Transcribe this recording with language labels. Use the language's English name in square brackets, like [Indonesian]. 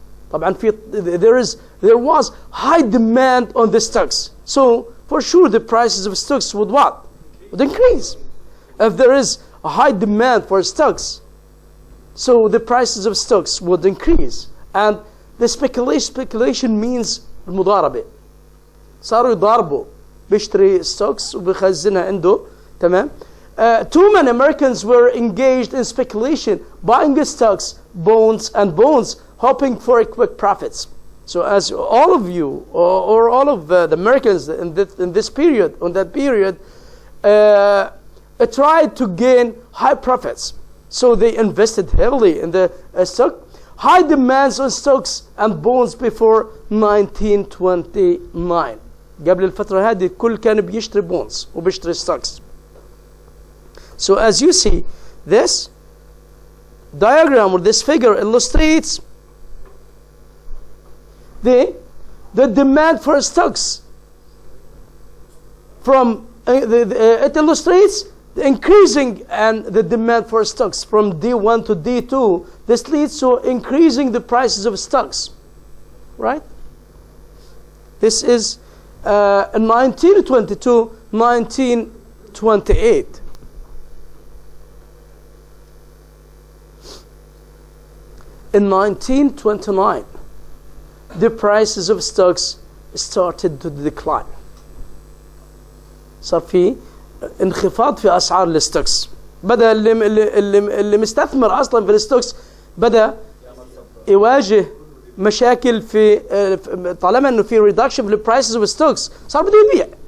[Arabic] طبعا [English] there was high demand on the stocks. So for sure the prices of stocks would what? Would increase. If there is a high demand for stocks, so the prices of stocks would increase. And the speculation means [Arabic] المضاربة. صاروا يضاربوا بيشتري stocks وبيخزنها عنده. تمام. [English] Too many Americans were engaged in speculation, buying stocks, bonds, hoping for quick profits. So as all of you, or all of the Americans in this period, on that period, tried to gain high profits. So they invested heavily in the stock. High demands on stocks and bonds before 1929. [Arabic] قبل الفترة هذه الكل كان بيشتري bonds وبيشتري stocks. [English] So as you see, this diagram or this figure illustrates the demand for stocks. It illustrates the increasing and the demand for stocks from D1 to D2. This leads to increasing the prices of stocks, right? This is in 1922, 1928. In 1929, the prices of stocks started to decline. [Arabic] صار في انخفاض في أسعار الستوكس. بدأ اللي مستثمر أصلا في الستوكس بدأ يواجه مشاكل في طالما إنه في [English] reduction [Arabic] في [English] prices of stocks [Arabic] صار بده يبيع.